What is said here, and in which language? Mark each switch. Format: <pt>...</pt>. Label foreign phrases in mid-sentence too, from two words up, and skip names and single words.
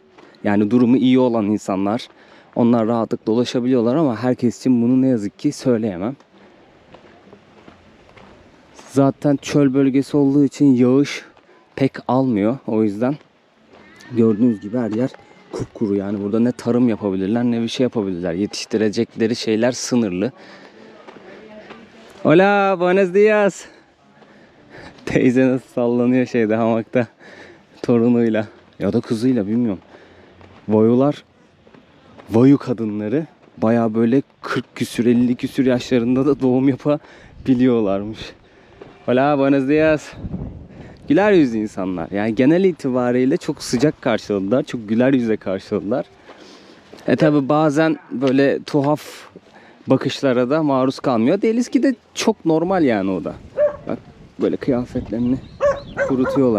<tr>Yani durumu iyi olan insanlar, onlar rahatlıkla ulaşabiliyorlar ama herkes için bunu ne yazık ki söyleyemem. Zaten çöl bölgesi olduğu için yağış pek almıyor. O yüzden gördüğünüz gibi her yer kupkuru. Yani burada ne tarım yapabilirler ne bir şey yapabilirler. Yetiştirecekleri şeyler sınırlı.</tr> <es>Hola, buenos días.</es> <tr>Teyze nasıl sallanıyor şeyde, hamakta torunuyla ya da kızıyla, bilmiyorum. Vayu kadınları baya böyle 40 küsür 50 küsür yaşlarında da doğum yapabiliyorlarmış.</tr> <es>Hola, buenos días.</es> <tr>Güler yüzlü insanlar. Yani genel itibariyle çok sıcak karşıladılar. Çok güler yüzle karşıladılar. Tabi bazen böyle tuhaf bakışlara da maruz kalmıyor değiliz ki, de çok normal yani o da. Bak böyle kıyafetlerini kurutuyorlar.</tr>